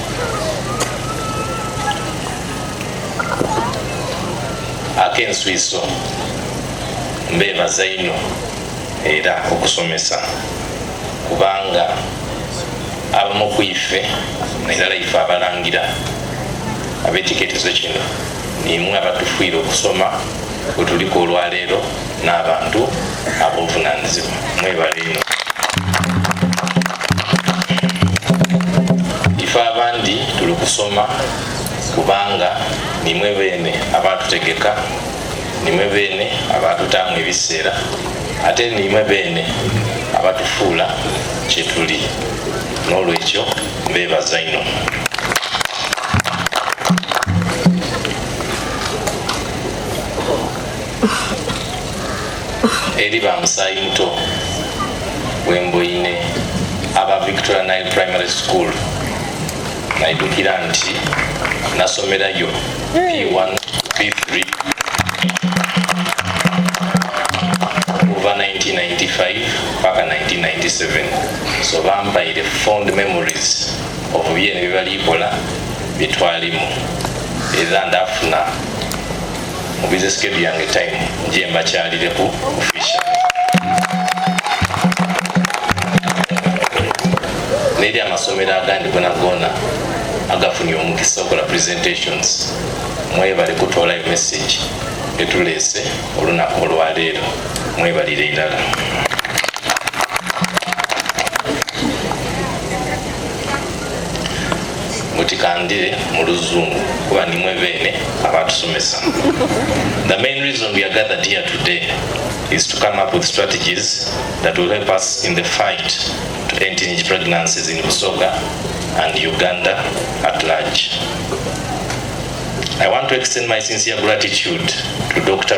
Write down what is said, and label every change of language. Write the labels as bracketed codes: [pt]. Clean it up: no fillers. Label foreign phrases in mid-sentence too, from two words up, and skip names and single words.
[xog] Ak'enswiso mbeebaza ino era okusomesa, kubanga abamu ku ife naddala ife abalangira ab'ekiteetezo kino nimwe abatufiire okusoma bwe tuliko olwaleero n'abantu ab'obuvunaanyizibwa. Mwebale ino. Ife abandi tuli kusoma kubanga nimwe beene abatutegeka, nimwe beene abatutaamu ebiseera, ate nimwe beene abatufuula kye tuli. N'olwekyo mbeebaza ino. Eri ba Musaayi Muto Wemboine aba Victoria Nile Primary School, naidukira nti nasomerayo P1 P3 over 1995 mpaka 1997. So bampaire [en] fond memories of [xog] byene byebalikola byetwalimu era ndafuna mu [en] business schedule [xog] yange time nje mbakyalireku official. Neri amasomero agandi gona agafunye omukisa okola presentations, mwebale kutwalayo message etuleese olunaku olwaleero. Mwebalire irala. Mutikandire mu Luzungu kuba nimwe beene abatusomesa. [en] The main reason we are gathered here today is to come up with strategies that will help us in the fight to end teenage pregnancies in Busoga and Uganda at large. I want to extend my sincere gratitude to Dr.